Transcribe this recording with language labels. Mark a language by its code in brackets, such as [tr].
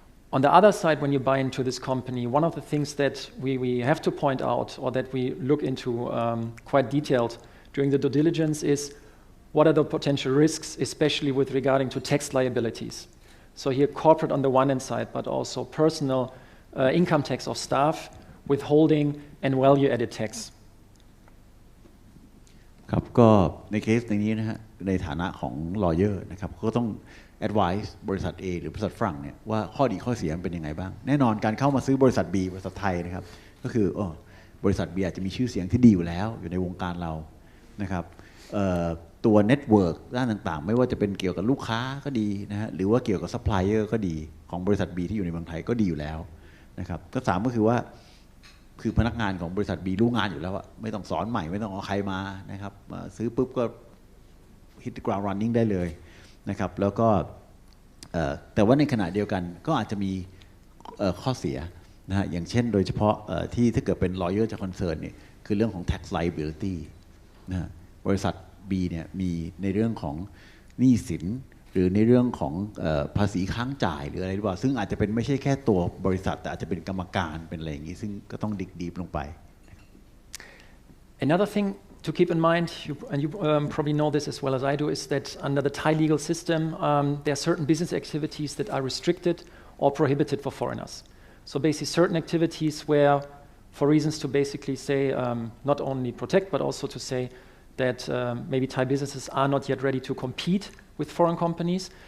[en] On the other side, when you buy into this company, one of the things that we have to point out or that we look into quite detailed during the due diligence is what are the potential risks, especially with regarding to tax liabilities. So here corporate on the one hand side, but also personal income tax of staff, withholding and value-added tax. [th] ครับก็ในเคสนี้นะฮะในฐานะของ lawyer นะครับก็ต้อง advise บริษัท A หรือบริษัทฝรั่งเนี่ยว่าข้อดีข้อเสียมันเป็นยังไงบ้างแน่นอนการเข้ามาซื้อบริษัท B บริษัทไทยนะครับก็คือบริษัท B อาจจะมีชื่อเสียงที่ดีอยู่แล้วอยู่ในวงการเรานะครับ ตัวเน็ตเวิร์กด้านต่างๆไม่ว่าจะเป็นเกี่ยวกับลูกค้าก็ดีนะฮะหรือว่าเกี่ยวกับซัพพลายเออร์ก็ดีของบริษัท B ที่อยู่ในเมืองไทยก็ดีอยู่แล้วนะครับก็สามก็คือว่าคือพนักงานของบริษัท B รู้งานอยู่แล้วอะไม่ต้องสอนใหม่ไม่ต้องเอาใครมานะครับมาซื้อปุ๊บก็ [en] hit the ground running [th] ได้เลยนะครับแล้วก็ แต่ว่าในขณะเดียวกันก็อาจจะมีข้อเสียนะฮะอย่างเช่นโดยเฉพาะที่ถ้าเกิดเป็น lawyer จะ concern เนี่ยคือเรื่องของ tax liability นะฮะบริษัท B เนี่ยมีในเรื่องของหนี้สินหรือในเรื่องของภาษีค้างจ่ายหรืออะไรหรือเปล่าซึ่งอาจจะเป็นไม่ใช่แค่ตัวบริษัทแต่อาจจะเป็นกรรมการเป็นอะไรอย่างนี้ซึ่งก็ต้องดิกดีลงไป [en] Another thing to keep in mind, and you probably know this as well as I do, is that under the Thai legal system, there are certain business activities that are restricted or prohibited for foreigners. So basically certain activities where for reasons to basically say not only protect but also to say that maybe Thai businesses are not yet ready to compete with foreign companies.